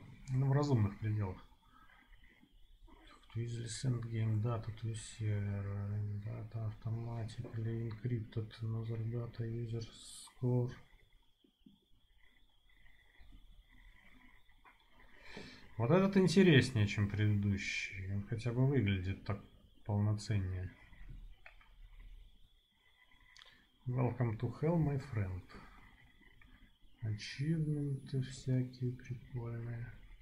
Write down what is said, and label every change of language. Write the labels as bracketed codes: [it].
[ru] Ну, в разумных пределах. [en] Easily send game data to server, data automatically encrypted, another data user score. [ru] Вот этот интереснее, чем предыдущий. Он хотя бы выглядит так полноценнее. [en] Welcome to hell, my friend. [ru] Ачивменты всякие прикольные.